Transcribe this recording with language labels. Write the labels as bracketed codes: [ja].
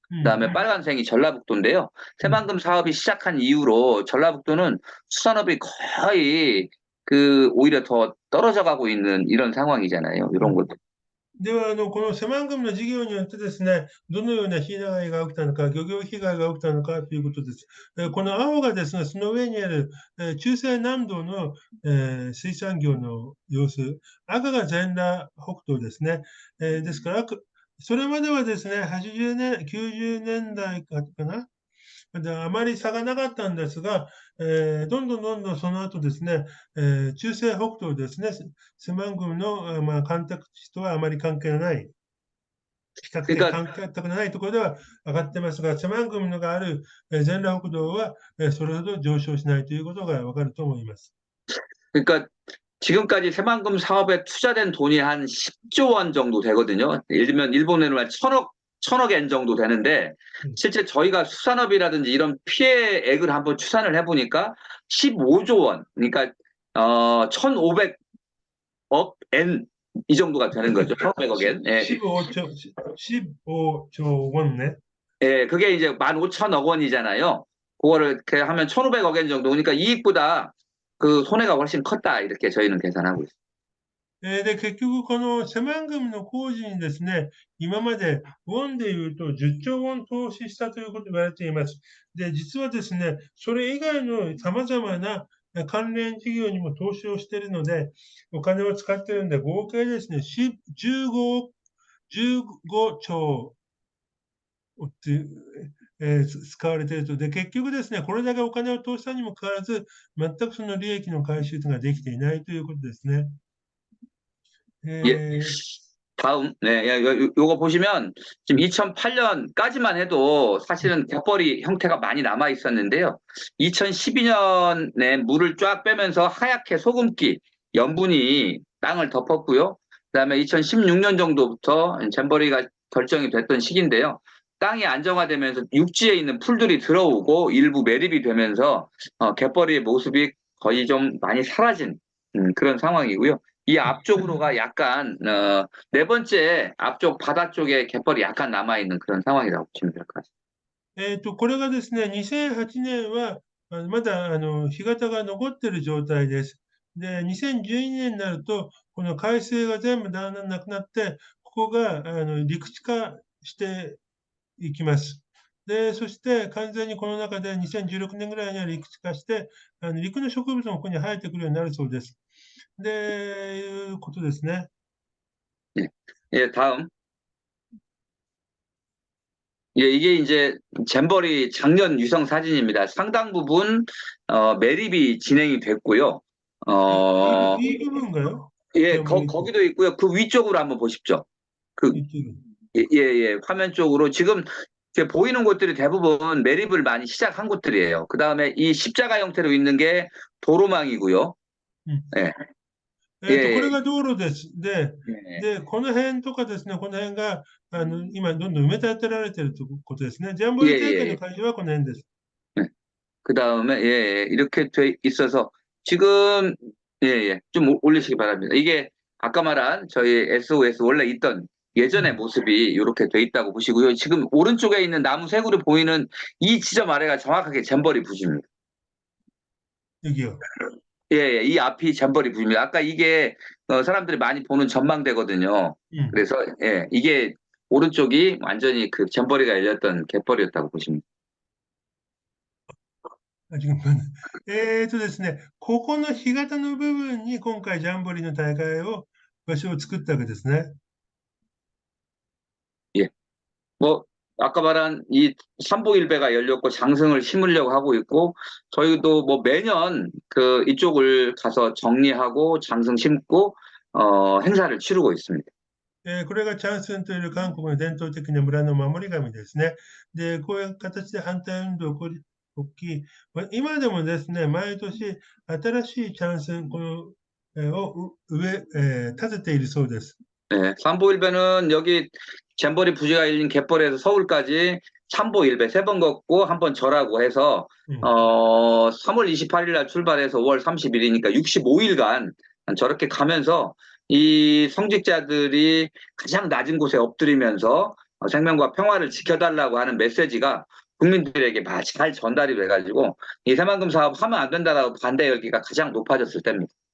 [ko] 그다음에 빨간색이 전라북도인데요. 새만금 사업이 시작한 이후로 전라북도는 수산업이 거의 오히려 더 떨어져 가고 있는 이런 상황이잖아요. 이런 것도. [ja] では、このセマンガムの事業によってですね、どのような被害が起きたのか、漁業被害が起きたのかということです。この青がですね、その上にある、中西南道の、水産業の様子、赤が全裸北東ですね。ですから、それまではですね、80年、90年代かな、であまり差がなかったんですが、どんどんその後ですね、中西北東ですね、セマングムの、干拓地とはあまり関係のない、比較的 [ko] 그러니까 [ja] 関係のないところでは上がってますが、セマングムのがある、全裸北道は、それほど上昇しないということがわかると思います。 [ko] 그러니까 지금까지 새만금 사업에 투자된 돈이 한 10조 원 정도 되거든요. 예를 들면 일본으로 한 천억 엔 정도 되는데 실제 저희가 수산업이라든지 이런 피해액을 한번 추산을 해보니까 15조 원, 그러니까 1,500억 엔 이 정도가 되는 거죠. 1,500억 엔. 예. 15조 원네. 예, 그게 이제 15,000억 원이잖아요. 그거를 이렇게 하면 1,500억 엔 정도. 그러니까 이익보다 그 손해가 훨씬 컸다. 이렇게 저희는 계산하고 있습니다. [ja] で、結局、このセマングムの工事にですね、今までウォンで言うと10兆ウォン投資したということが言われています。で、実はですね、それ以外の様々な関連事業にも投資をしているので、お金を使っているので、合計ですね、15兆って使われていると。で、結局ですね、これだけお金を投資したにもかかわらず、全くその利益の回収ができていないということですね。 [ko] 예. 다음, 네, 요거 보시면 지금 2008년까지만 해도 사실은 갯벌이 형태가 많이 남아 있었는데요. 2012년에 물을 쫙 빼면서 하얗게 소금기, 염분이 땅을 덮었고요. 그다음에 2016년 정도부터 잼버리가 결정이 됐던 시기인데요. 땅이 안정화되면서 육지에 있는 풀들이 들어오고 일부 매립이 되면서 갯벌이의 모습이 거의 좀 많이 사라진 그런 상황이고요. 이 앞쪽으로가 약간 네 번째 앞쪽 바다 쪽에 갯벌이 약간 남아있는 그런 상황이라고 보시면 될 것 같습니다. [ja] これがですね、2008年は、まだ、干潟が残っている状態です。で、2012年になると、この海水が全部だんだんなくなって、ここが、陸地化していきます。で、そして完全にこの中で2016年ぐらいには陸地化して、陸の植物もここに生えてくるようになるそうです。で、いうことですね。 [ko] 예, 다음. 예, 이게 이제 잼버리 작년 유성 사진입니다. 상당 부분 매립이 진행이 됐고요. 이 부분인가요? 예, 거기도 있고요. 그 위쪽으로 한번 보십시오. 예, 화면 쪽으로 지금 이렇게 보이는 곳들이 대부분 매립을 많이 시작한 곳들이에요. 그 다음에 이 십자가 형태로 있는 게 도로망이고요. 예. [ja] これが道路です。で、この辺とかですね、この辺が、今どんどん埋め立てられているということですね。ジャンボリ大会の会場はこの辺です。 [ko] 그 다음에, 이렇게 돼 있어서 지금, 좀 올리시기 바랍니다. 이게 아까 말한 저희 SOS 원래 있던 예전의 모습이 이렇게 돼 있다고 보시고요. 지금 오른쪽에 있는 나무 색으로 보이는 이 지점 아래가 정확하게 잼버리 부지입니다. 여기요. 예, 이 앞이 잼버리 부지입니다. 아까 이게 사람들이 많이 보는 전망대거든요. 그래서 이게 오른쪽이 완전히 그 잼버리가 열렸던 갯벌이었다고 보시면. [ja] ですね、ここの干潟の部分に今回ジャンボリの大会を場所を作ったわけですね。 [ko] 예. 뭐 아까 말한 이 삼보일배가 열렸고 장승을 심으려고 하고 있고 저희도 뭐 매년 그 이쪽을 가서 정리하고 장승 심고 행사를 치르고 있습니다. [ja] これがチャンスンという韓国の伝統的な村の守り神ですね。で、こういう形で反対運動が起き、今でもですね、毎年新しいチャンスン、このを立てているそうです。 [ko] 네, 삼보일배는 여기 잼버리 부지가 열린 갯벌에서 서울까지 삼보일배 3번 걷고 1번 절하고 해서 3월 28일 날 출발해서 5월 30일이니까 65일간 저렇게 가면서 이 성직자들이 가장 낮은 곳에 엎드리면서 생명과 평화를 지켜달라고 하는 메시지가 국민들에게 잘 전달이 돼가지고 이 새만금 사업 하면 안 된다라고 반대 열기가 가장 높아졌을 때입니다.